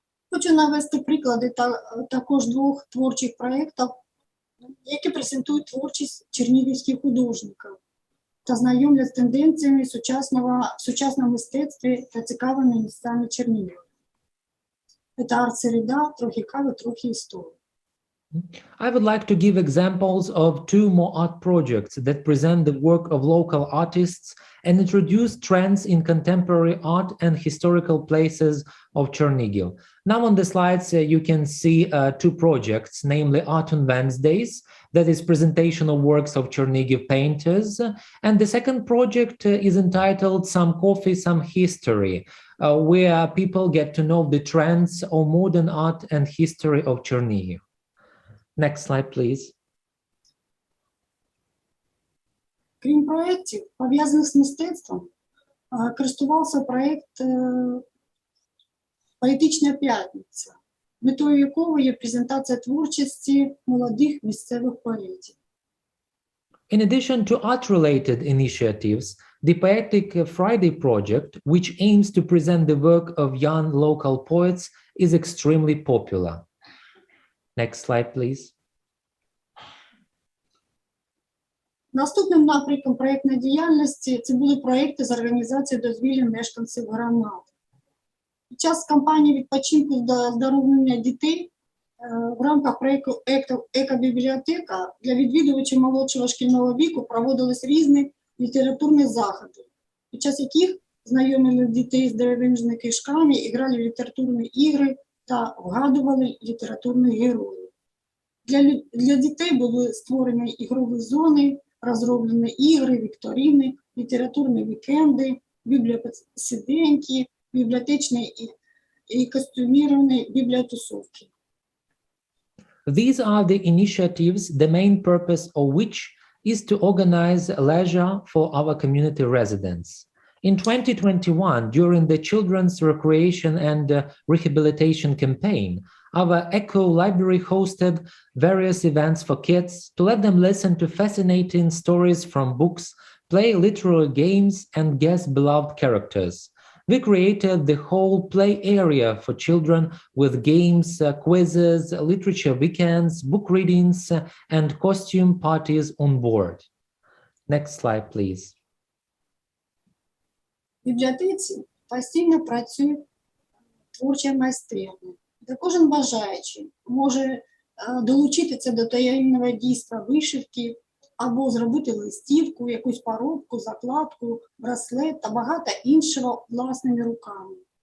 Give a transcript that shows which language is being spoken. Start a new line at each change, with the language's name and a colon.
Ukrainian: Хочу навести приклади також двох творчих проєктів, які презентують творчість чернігівських художників та знайомлять з тенденціями в сучасному мистецтві та цікавими місцями Чернігова. Це арт-середа, трохи кави, трохи історії.
English: I would like to give examples of two more art projects that present the work of local artists and introduce trends in contemporary art and historical places of Chernihiv. Now on the slides, you can see two projects, namely Art on Wednesdays, that is presentation of works of Chernihiv painters. And the second project is entitled Some Coffee, Some History, where people get to know the trends of modern art and history of Chernihiv. Next slide, please.
Ukrainian: Крім проєктів, пов'язаних з мистецтвом, користувався проєкт «Поетична п'ятниця», метою якого є презентація творчості молодих місцевих поетів.
English: In addition to art-related initiatives, the Poetic Friday project, which aims to present the work of young local poets, is extremely popular. Next slide, please.
Ukrainian: Наступним напрямком проєктної діяльності це були проєкти з організації дозвілля мешканців громад. Під час кампанії відпочинку та оздоровлення дітей в рамках проєкту «Екобібліотека» для відвідувачів молодшого шкільного віку проводились різні літературні заходи, під час яких знайомили дітей з дерев'яними книжками, грали в літературні ігри та вгадували літературних героїв. Для дітей були створені ігрові зони, розроблені ігри, вікторини, літературні вікенди, бібліопосиденьки, бібліотечні і костюміровані бібліотусовки.
English: These are the initiatives, the main purpose of which is to organize leisure for our community residents. In 2021, during the Children's Recreation and Rehabilitation Campaign, our Echo Library hosted various events for kids to let them listen to fascinating stories from books, play literary games, and guess beloved characters. We created the whole play area for children with games, quizzes, literature weekends, book readings, and costume parties on board. Next slide, please.
Ukrainian: В бібліотеці постійно працює творча майстерня, де кожен бажаючий може долучитися до таємного дійства вишивки або зробити листівку, якусь поробку, закладку, браслет та багато іншого власними руками.